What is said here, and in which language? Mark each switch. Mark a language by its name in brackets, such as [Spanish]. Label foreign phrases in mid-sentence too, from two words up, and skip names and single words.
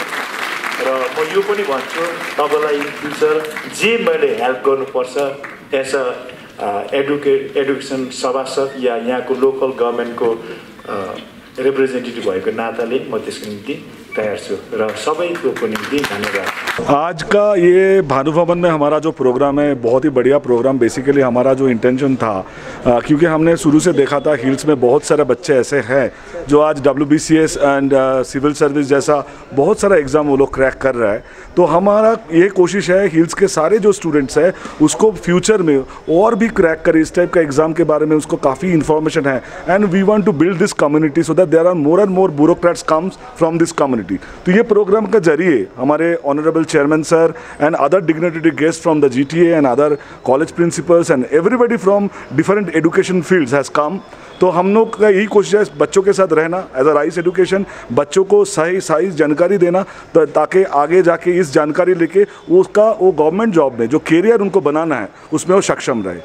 [Nepali] र म यो पनि भन्छु तपाईँलाई [English] in future [Nepali] जे मैले हेल्प गर्नुपर्छ [English] as a education [Nepali] सभासद या यहाँको [English] local government representative [Nepali] भएको नाताले म त्यसको निम्ति तयार छु। र सबैको निम्ति धन्यवाद। [Hindi] आज का ये भानु भवन में हमारा जो प्रोग्राम है बहुत ही बढ़िया प्रोग्राम। बेसिकली हमारा जो इंटेंशन था, क्योंकि हमने शुरू से देखा था हिल्स में बहुत सारे बच्चे ऐसे हैं जो आज [English] WBCS and civil service [Hindi] जैसा बहुत सारा एग्ज़ाम वो लोग क्रैक कर रहा है। तो हमारा ये कोशिश है हिल्स के सारे जो स्टूडेंट्स हैं उसको फ्यूचर में और भी क्रैक करें, इस टाइप का एग्ज़ाम के बारे में उसको काफ़ी इन्फॉर्मेशन है। [English] and we want to build this community so that there are more and more bureaucrats comes from this community. [Hindi] तो ये प्रोग्राम के जरिए हमारे [English] honourable chairman sir and other dignitary guest from the GTA and other college principals and everybody from different education fields has come. [Hindi] तो हम लोग का यही कोशिश है बच्चों के साथ रहना [English] as a rice education, [Hindi] बच्चों को सही जानकारी देना ताकि आगे जाके इस जानकारी लेके वो [English] government job [Hindi] में जो कैरियर उनको बनाना है उसमें वो सक्षम रहे।